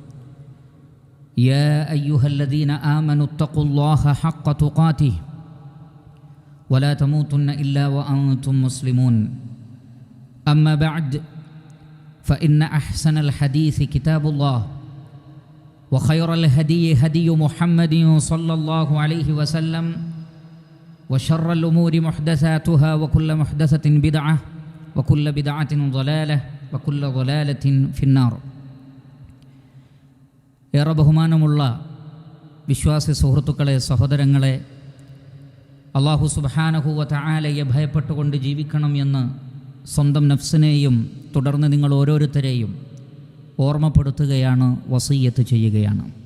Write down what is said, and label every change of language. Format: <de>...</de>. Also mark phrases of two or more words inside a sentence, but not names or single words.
<ar>يا أيها الذين آمنوا اتقوا الله حق تقاته ولا تموتن إلا وأنتم مسلمون أما بعد فإن أحسن الحديث كتاب الله وخير الهدي هدي محمد صلى الله عليه وسلم وشر الأمور محدثاتها وكل محدثة بدعة وكل بدعة ضلالة وكل ضلالة في النار.</ar> <ml>ഏറെ ബഹുമാനമുള്ള വിശ്വാസി സുഹൃത്തുക്കളെ, സഹോദരങ്ങളെ,</ml> <ar>الله سبحانه وتعالى</ar> <ml>ഭയപ്പെട്ടുകൊണ്ട് ജീവിക്കണം എന്ന് സ്വന്തം നഫ്സിനെയും തുടർന്ന് നിങ്ങൾ ഓരോരുത്തരെയും ഓർമ്മപ്പെടുത്തുകയാണ്, വസിയ്യത്ത് ചെയ്യുകയാണ്.</ml>